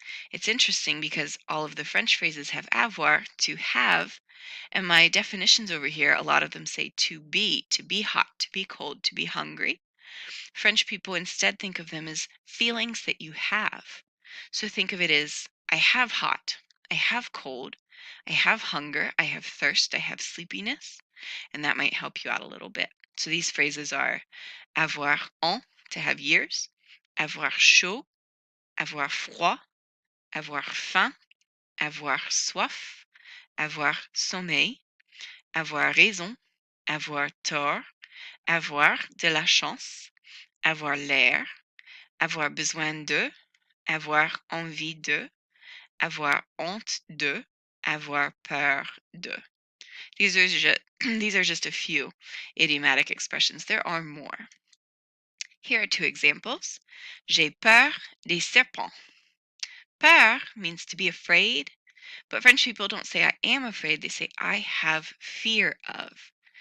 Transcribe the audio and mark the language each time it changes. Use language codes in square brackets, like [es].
[en] It's interesting because all of the French phrases have avoir, to have, and my definitions over here, a lot of them say to be hot, to be cold, to be hungry. French people instead think of them as feelings that you have. So think of it as I have hot, I have cold, I have hunger, I have thirst, I have sleepiness, and that might help you out a little bit. So these phrases are [fr] avoir ans, [en] to have years, [fr] avoir chaud, avoir froid, avoir faim, avoir soif, avoir sommeil, avoir raison, avoir tort, avoir de la chance, avoir l'air, avoir besoin de, avoir envie de, avoir honte de, avoir peur de. [en] These are just a few idiomatic expressions. There are more. Here are two examples. [fr] J'ai peur des serpents. [en] Peur means to be afraid, but French people don't say I am afraid, they say I have fear of.